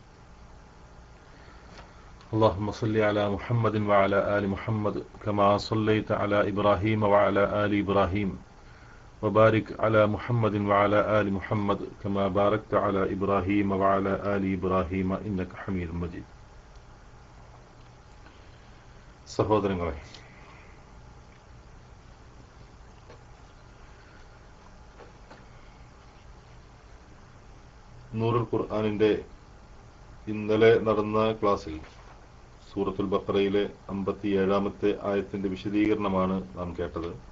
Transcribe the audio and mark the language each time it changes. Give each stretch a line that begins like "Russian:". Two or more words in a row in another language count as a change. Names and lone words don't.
Arabic: اللهم صل على محمد وعلى آل محمد كما صليت على إبراهيم وعلى آل إبراهيم وبارك على محمد وعلى آل محمد كما باركت على إبراهيم وعلى آل إبراهيم إنك حميد مجيد.
Malayalam: സഹോദരങ്ങളെ, നൂറുൽ ഖുർആനിന്റെ ഇന്നലെ നടന്ന ക്ലാസ്സിൽ സൂറത്തുൽ ബഖറയിലെ 57-ാമത്തെ ആയത്തിന്റെ വിശദീകരണമാണ് നാം കേട്ടത്.